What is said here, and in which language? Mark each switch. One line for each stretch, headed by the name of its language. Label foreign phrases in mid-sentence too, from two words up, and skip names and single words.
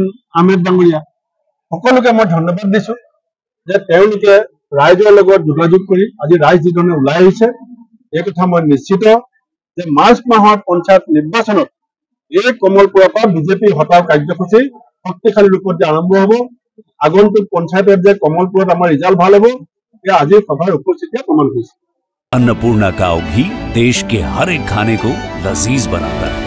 Assamese: আহমেদ ডাঙৰীয়া সকলোকে মই ধন্যবাদ দিছোঁ যে তেওঁলোকে ৰাইজৰ লগত যোগাযোগ কৰি আজি ৰাইজ যিধৰণে ওলাই আহিছে এই কথা মই নিশ্চিত যে মাৰ্চ মাহৰ পঞ্চায়ত নিৰ্বাচনত এই কমলপুৰৰ পৰা বিজেপি হটাও কাৰ্যসূচী শক্তিশালী ৰূপত যে আৰম্ভ হ'ব, আগন্তুক পঞ্চায়তত যে কমলপুৰত আমাৰ ৰিজাল্ট ভাল হ'ব, এয়া আজিৰ সভাৰ উপস্থিতিয়ে প্ৰমাণ কৰিছে।
Hindi: अन्नपूर्णा काव घी देश के हर एक खाने को लजीज बनाता है।